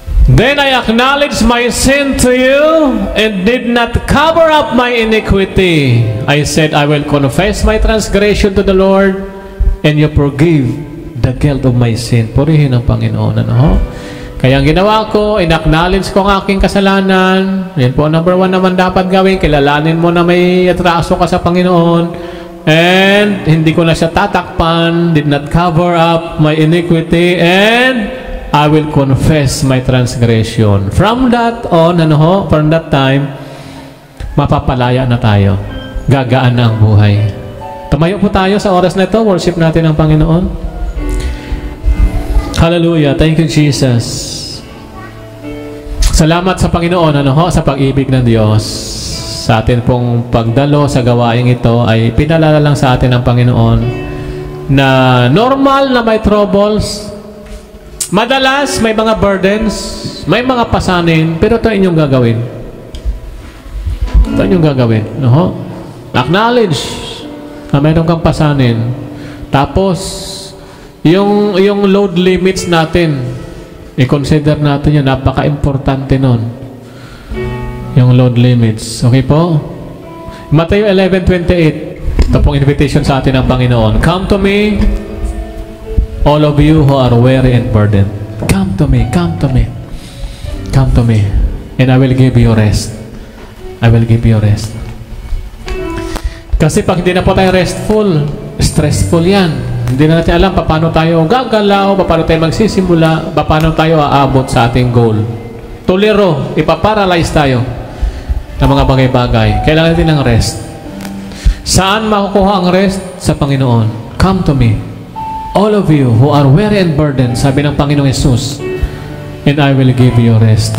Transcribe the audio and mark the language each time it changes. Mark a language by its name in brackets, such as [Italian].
[English] Then I acknowledged my sin to you and did not cover up my iniquity. I said, I will confess my transgression to the Lord and you forgive the guilt of my sin. [Filipino] Purihin ang Panginoon. Kaya ang ginawa ko, in-acknowledge ko ang aking kasalanan. Yan po, number 1 naman dapat gawin. Kilalanin mo na may atraso ka sa Panginoon. And hindi ko na siya tatakpan. [English] Did not cover up my iniquity. And I will confess my transgression. From that on, from that time, [Filipino] mapapalaya na tayo. Gagaan na ang buhay. Tumayo po tayo sa oras na ito. Worship natin ang Panginoon. Hallelujah. [English] Thank you, Jesus. [Filipino] Salamat sa Panginoon, sa pag-ibig ng Diyos. Sa atin pong pagdalo sa gawaing ito ay pinalala lang sa atin ng Panginoon na normal na may troubles. Madalas may mga burdens, may mga pasanin, pero ito inyong gagawin. Ito inyong gagawin. Acknowledge na mayroon kang pasanin. Tapos, yung load limits natin, i-consider natin yun. Napaka-importante nun. Yung load limits. Okay po? Matthew 11:28. Ito pong invitation sa atin ng Panginoon. [English] Come to me, all of you who are weary and burdened. Come to me, come to me. Come to me, and I will give you rest. I will give you rest. [Filipino] Kasi pag hindi na po tayo restful, stressful yan. Hindi na natin alam paano tayo gagalaw, paano tayo magsisimula, paano tayo aabot sa ating goal. Tuliro, ipaparalyze tayo ng mga bagay-bagay. Kailangan natin ng rest. Saan makukuha ang rest? Sa Panginoon. [English] Come to me, all of you who are weary and burdened, [Filipino] sabi ng Panginoong Jesus, [English] and I will give you rest.